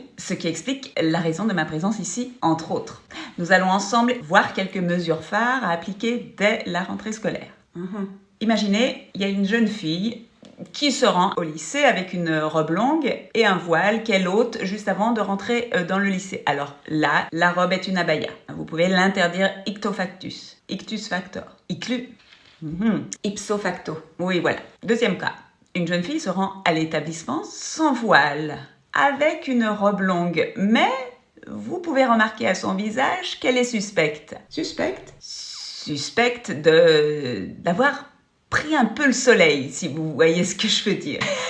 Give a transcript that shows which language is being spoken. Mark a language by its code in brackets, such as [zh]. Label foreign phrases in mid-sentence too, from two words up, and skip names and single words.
[fr] Ce qui explique la raison de ma présence ici, entre autres. Nous allons ensemble voir quelques mesures phares à appliquer dès la rentrée scolaire. Imaginez, il y a une jeune fille qui se rend au lycée avec une robe longue et un voile qu'elle ôte juste avant de rentrer dans le lycée. Alors là, la robe est une abaya. Vous pouvez l'interdire ictu factus, ictus factor, iclu. [la] Ipso facto. [fr] Oui, voilà. Deuxième cas, une jeune fille se rend à l'établissement sans voile, avec une robe longue, mais vous pouvez remarquer à son visage qu'elle est suspecte. Suspecte ? Suspecte d'avoir pris un peu le soleil, si vous voyez ce que je veux dire.